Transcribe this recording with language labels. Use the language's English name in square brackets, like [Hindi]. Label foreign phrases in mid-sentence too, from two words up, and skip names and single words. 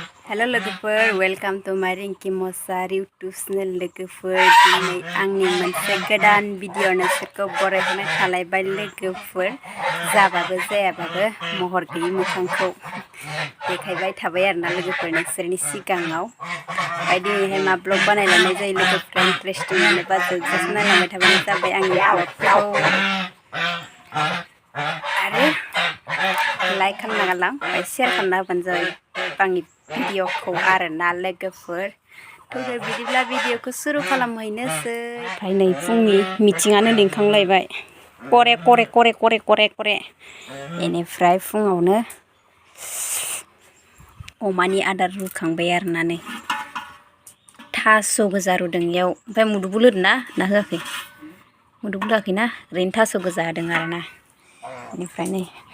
[English] Hello logofer, welcome to my Ringki Muchahary YouTube channel logofer. [Bodo] Dini आंनि मोनसे गोदान भिडिअ नोंसोरखौ बरायहोनो खालायबाय लोगोफोर जाबाबो जायाबाबो महर गैयि मोखांखौ देखायबाय थाबाय आरोना लोगोफोर नोंसोरनि सिगाङाव दिनैहाय मा ब्लग बानायलांनाय जायो लोगोफोर इन्टारेस्टिं मोनोबा जोबजासिम नायलांबाय थाबानो जाबाय आंनि ब्लगखौ आरो लाइक खालामना गालां ओमफ्राय शेयार खालामना होबानो जाबाय आंनि भिडिअखौ आरोना लोगोफोर थ' बिदिब्ला भिडिअखौ सुरु खालामहैनोसै ओमफ्राय नै फुंनि मिटिङानो लिंखांलायबाय करे करे करे करे करे करे बेनिफ्राय फुङावनो अमानि आदार रुखांबाय आरोना नै थास' गोजा रुदों इयाव ओमफ्राय मुदुफुल होदोंना ना होआखै मुदुफुल होआखैना ओरैनो थास' गोजा होदों आरोना बेनिफ्राय नै